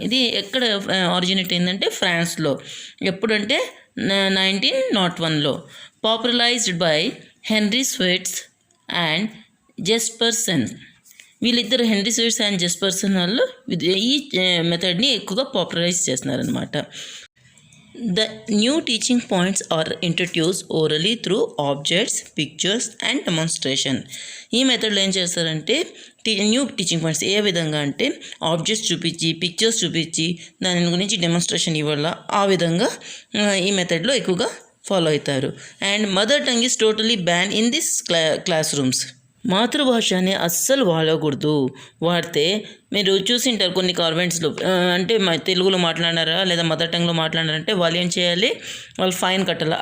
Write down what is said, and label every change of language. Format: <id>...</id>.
<te>ఇది ఎక్కడ ఆరిజినేట్ అయిందంటే ఫ్రాన్స్లో. ఎప్పుడంటే 1901లో.</te> <en>Popularized by Henry Sweets and Jespersen.</en> <te>వీళ్ళిద్దరు హెన్రీ స్విట్స్ అండ్ జెస్పర్సన్ వాళ్ళు ఈ మెథడ్ని ఎక్కువగా పాపులరైజ్ చేస్తున్నారనమాట.</te> <en>The new teaching points are introduced orally through objects, pictures and demonstration.</en> <te>ఈ మెథడ్లో ఏం చేస్తారంటే న్యూ టీచింగ్ పాయింట్స్ ఏ విధంగా అంటే ఆబ్జెక్ట్స్ చూపించి, పిక్చర్స్ చూపించి, దాని గురించి డెమోన్స్ట్రేషన్ ఇవ్వాల. ఆ విధంగా ఈ మెథడ్లో ఎక్కువగా ఫాలో అవుతారు.</te> <en>And mother tongue is totally ban in this classrooms.</en> <te>మాతృభాషని అస్సలు వాడకూడదు. వాడితే మీరు చూసింటారు కొన్ని కాన్వెంట్స్లో, అంటే తెలుగులో మాట్లాడారా లేదా మదర్ టంగ్లో మాట్లాడారంటే వాళ్ళు ఏం చేయాలి, వాళ్ళు ఫైన్ కట్టాలి.</te>